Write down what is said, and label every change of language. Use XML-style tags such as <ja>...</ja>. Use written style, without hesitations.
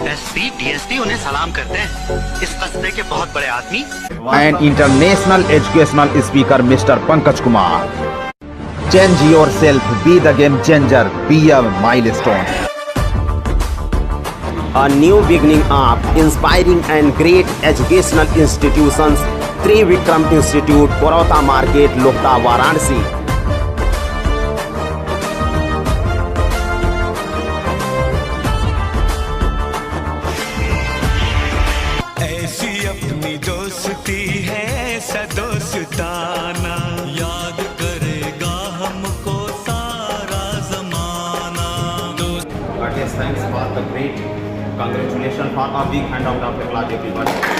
<hi>SP DSP उन्हें सलाम करते हैं, इस कस्बे के बहुत बड़े आदमी।</hi> <en>And international educational speaker mister Pankaj Kumar. Change your self, be the game changer, be a milestone. A new beginning of inspiring and great educational institutions, Trivikram Institute, Porota Market, Lokta, Varanasi.</en> <hi>ऐसी अपनी दोस्ती है सदोस्ताना, याद करेगा हमको सारा जमाना।</hi> <en>Thanks for the great congratulations for a big hand out of applause everyone.</en>